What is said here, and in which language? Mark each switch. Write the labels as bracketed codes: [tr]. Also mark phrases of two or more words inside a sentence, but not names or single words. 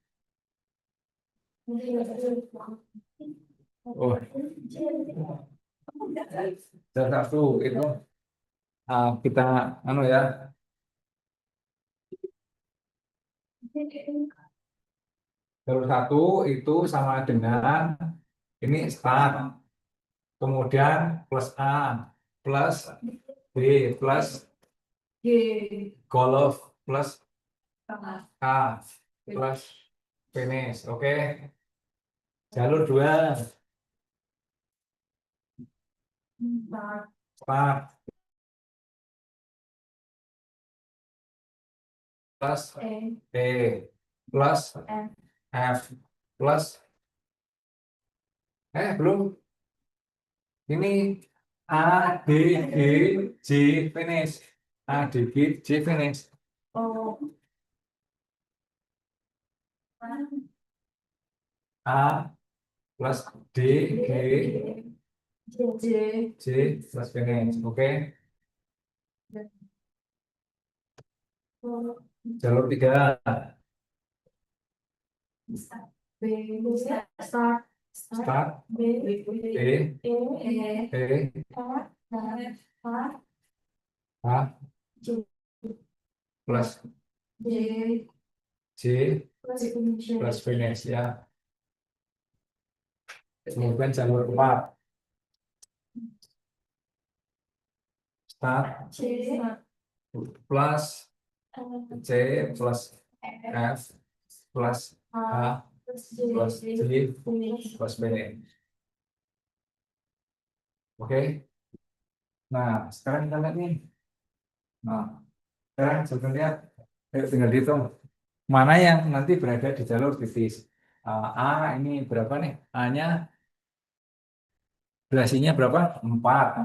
[id] oh, jalur satu itu kita ya. Jalur satu itu sama dengan ini start, kemudian plus A, plus B, plus G. golf, plus A. K, plus finish. Oke. Jalur 2 start plus B plus F plus belum ini A D G J finish, A D G J finish. O. A plus D G J. J plus finish. Oke. Jalur 3 B. Start. start B. B E. E Nah, A, A J, plus J, J plus Indonesia. plus Venesia. Kemudian jalur 4 start C, plus C plus F plus A, A plus J, plus J Finish. plus B. Oke. Nah, sekarang kita lihat nih. Nah, sekarang coba lihat. Ayo tinggal dihitung. Mana yang nanti berada di jalur titis. A ini berapa nih? A-nya durasinya berapa? 4.